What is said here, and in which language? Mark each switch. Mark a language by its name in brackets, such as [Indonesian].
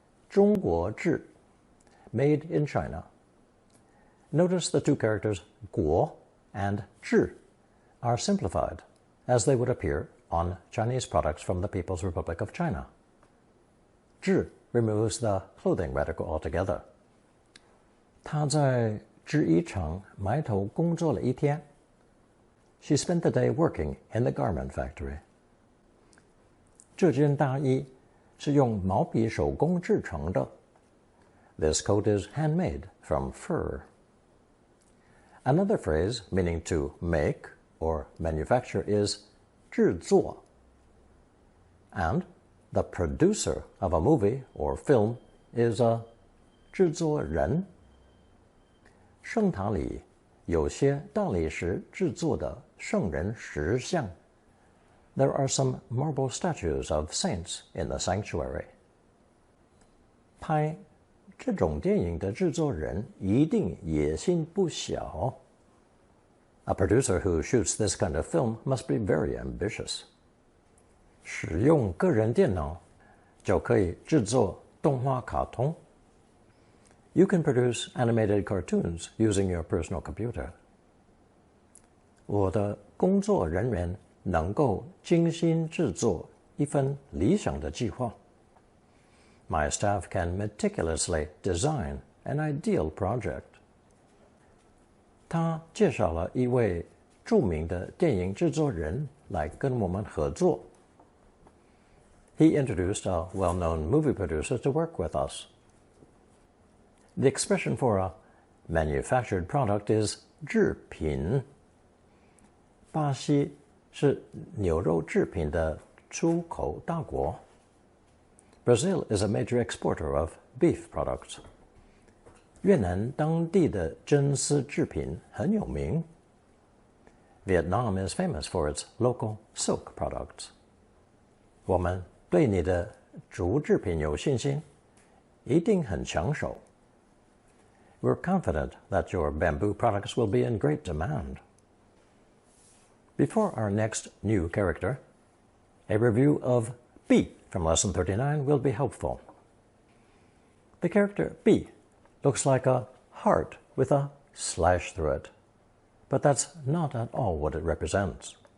[English] 中国制, made in China. Notice the two characters 国 and 制 are simplified as they would appear on Chinese products from the People's Republic of China. 制 removes the clothing radical altogether. [Chinese] 她在制衣厂埋头工作了一天。 [English] She spent the day working in the garment factory. [Chinese] 这件大衣是用毛笔手工制成的。 [English] This coat is handmade from fur. Another phrase meaning to make or manufacture is 制作. And the producer of a movie or film is a 制作人。 [Chinese] 圣塔里有些大理石制作的圣人石像。 [English] There are some marble statues of saints in the sanctuary. [Chinese] 拍这种电影的制作人一定野心不小。 [English] A producer who shoots this kind of film must be very ambitious. [Chinese] 使用个人电脑就可以制作动画卡通。 [English] You can produce animated cartoons using your personal computer. [Chinese] 我的工作人员能够精心制作一份理想的计划。 [English] My staff can meticulously design an ideal project. [Chinese] 他介绍了一位著名的电影制作人来跟我们合作。 [English] He introduced a well-known movie producer to work with us. The expression for a manufactured product is 制品。 [Chinese] 巴西是牛肉制品的出口大国。 [English] Brazil is a major exporter of beef products. [Chinese] 越南当地的真丝制品很有名。 [English] Vietnam is famous for its local silk products. [Chinese] 我们对你的竹制品有信心，一定很抢手。 [English] We're confident that your bamboo products will be in great demand. Before our next new character, a review of B from Lesson 39 will be helpful. The character B looks like a heart with a slash through it, but that's not at all what it represents.